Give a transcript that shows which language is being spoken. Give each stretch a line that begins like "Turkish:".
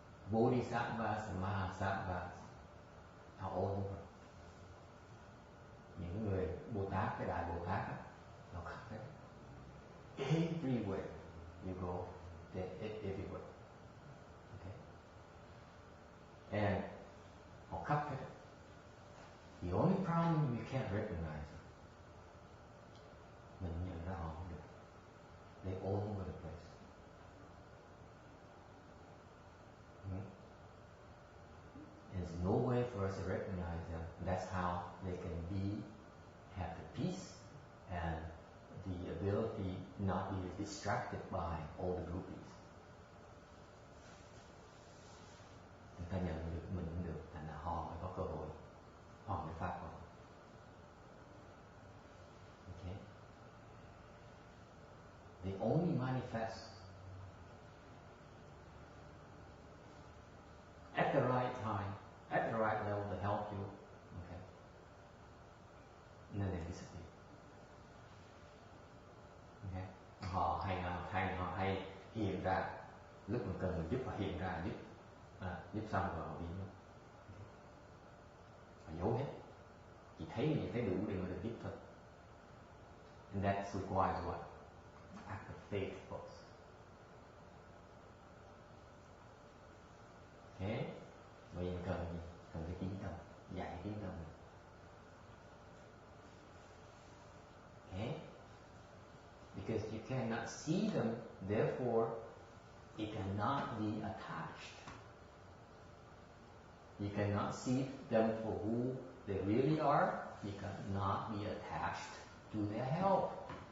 English: Bodhisattvas and Mahasattvas. all over.
Vietnamese: Những người Bồ Tát, cái Đại Bồ Tát đó, nó khắp hết.
English: Everywhere you go, they're everywhere. Okay? And
Vietnamese: họ khắp hết.
English: The only problem you can't recognize them.
Vietnamese: Mình nhận ra họ không được.
English: They're all over the place. There's no way for us to recognize them. That's how they can have the peace and the ability not be distracted by all the groupies.
Vietnamese: Người ta nhận được mình cũng được, thành là họ mới có cơ hội, họ mới phát hội.
English: Okay? They only manifest at the right time, at the right level to help you. Okay? And then they disappear. Okay?
Vietnamese: Họ hay hiện ra lúc mình cần mình giúp, họ hiện ra giúp xong rồi họ biến mất. Họ giấu hết. Chỉ thấy đủ để mà được giúp thôi.
English: And that requires what? Act of faith, folks. Okay?
Vietnamese: Bây giờ cần gì? Cần cái kiến tâm, dạy kiến tâm.
English: Okay? Because you cannot see them, therefore it cannot be attached. You cannot see them for who they really are. You cannot be attached to their help.